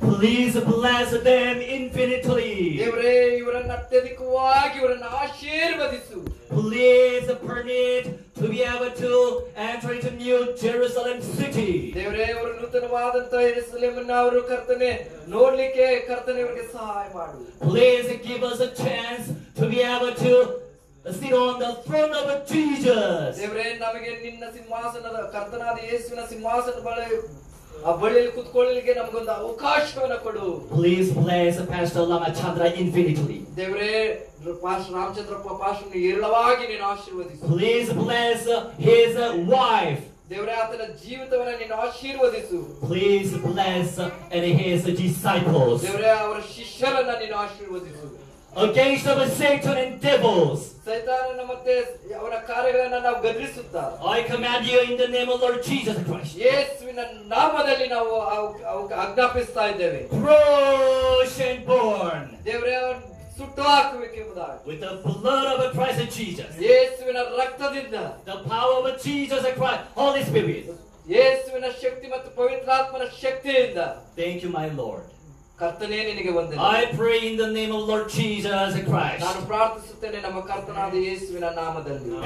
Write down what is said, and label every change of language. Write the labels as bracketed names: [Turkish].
[English] Please bless them infinitely. [Kannada] ದೇವರೇ, ಇವರನ್ನು ಅತ್ಯಧಿಕವಾಗಿ ಇವರನ್ನು ಆಶೀರ್ವದಿಸು. [English] Please permit to be able to enter into New Jerusalem city. [Kannada] ದೇವರೇ, ಅವರು ನೂತನವಾದಂತಹ ಯೆರೂಸಲೇಮನ್ನ ಅವರು ಕರ್ತನೆ ನೋಡ್ಲಿಕ್ಕೆ ಕರ್ತನೆ ಇವರಿಗೆ ಸಹಾಯ ಮಾಡು. [English] Please give us a chance to be able to sit on the throne of Jesus. [Kannada] ದೇವರೇ, ನಮಗೆ ನಿನ್ನ ಸಿಂಹಾಸನದ ಕರ್ತನಾದ ಯೇಸುವಿನ ಸಿಂಹಾಸನದ ಬಳಿಯಲ್ಲಿ ಕುತ್ಕೊಳ್ಳಲಿಕ್ಕೆ ನಮಗೊಂದು ಅವಕಾಶವನ್ನು ಕೊಡು. [English] Please bless Pastor Lamachandra infinitely. [Kannada] ದೇವರೇ, ರಾಮಚಂದ್ರಪ್ಪ ಪಾಸ್ಟರ್ನ ಏರಳವಾಗಿ ನೀನು ಆಶೀರ್ವದಿಸು. [English] Please bless his wife. [Kannada] ದೇವರೇ, ಆತನ ಜೀವಿತವನ್ನ ನೀನು ಆಶೀರ್ವದಿಸು. [English] Please bless and his disciples. [Kannada] ದೇವರೇ, ಅವರ ಶಿಷ್ಯರನ್ನ ನೀನು ಆಶೀರ್ವದಿಸು. [English] Against our Satan and devils, [Kannada] ಸೈತಾನನ ಮತ್ತೆ ಅವರ ಕಾರ್ಯಗಳನ್ನ ನಾವು ಗದರಿಸುತ್ತಾ [English] I command you in the name of Lord Jesus Christ. [Kannada] ಯೇಸುವಿನ ನಾಮದಲ್ಲಿ ನಾವು ಆಜ್ಞಾಪಿಸ್ತಾ ಇದ್ದೇವೆ. [English] Crush and burn [Kannada] ದೇವರೇ, ಅವರನ್ನು ಸುಟ್ಟು ಹಾಕಬೇಕೆಂಬುದಾಗಿ [English] with the blood of Christ Jesus. [Kannada] ಯೇಸುವಿನ ರಕ್ತದಿಂದ, [English] The power of Jesus Christ, Holy Spirit. [Kannada] ಯೇಸುವಿನ ಶಕ್ತಿ ಮತ್ತು ಪವಿತ್ರಾತ್ಮನ ಶಕ್ತಿಯಿಂದ. [English] Thank you, my Lord. [Kannada] ಕರ್ತನೇ, ನಿನಗೆ ವಂದನೆ. [English] I pray in the name of Lord Jesus Christ. [Kannada] ನಾನು ಪ್ರಾರ್ಥಿಸುತ್ತೇನೆ ನಮ್ಮ ಕರ್ತನಾದ ಯೇಸುವಿನ ನಾಮದಲ್ಲಿ.